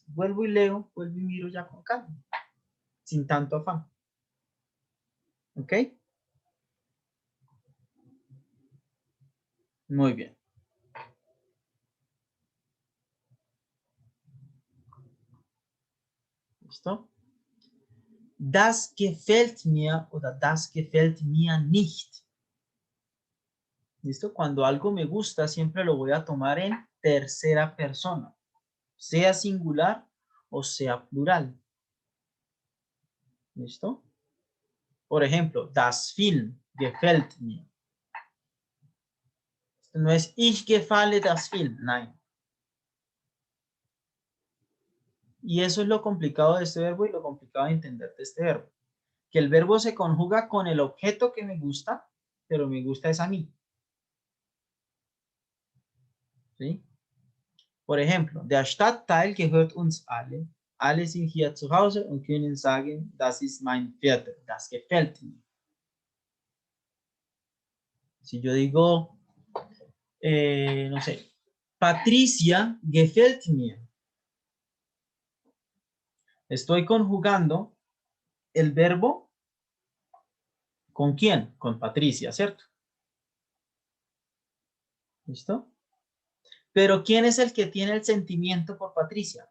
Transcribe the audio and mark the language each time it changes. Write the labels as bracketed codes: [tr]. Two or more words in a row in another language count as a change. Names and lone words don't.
[es] Vuelvo y leo, vuelvo y miro ya con calma, sin tanto afán. ¿Ok? Muy bien. ¿Listo? [de] Das gefällt mir oder das gefällt mir nicht. [es] ¿Listo? Cuando algo me gusta, siempre lo voy a tomar en tercera persona, sea singular o sea plural. ¿Listo? Por ejemplo, [de] das Film gefällt mir. [es] Esto no es [de] ich gefalle das Film, [es] nein. Y eso es lo complicado de este verbo y lo complicado de entender de este verbo. Que el verbo se conjuga con el objeto que me gusta, pero me gusta es a mí. ¿Sí? Por ejemplo, [de] der Stadtteil gehört uns alle. Alle sind hier zu Hause und können sagen, das ist mein Viertel, das gefällt mir. [es] Si yo digo, no sé, Patricia [de] gefällt mir. [es] Estoy conjugando el verbo ¿con quién? Con Patricia, ¿cierto? ¿Listo? Pero ¿quién es el que tiene el sentimiento por Patricia?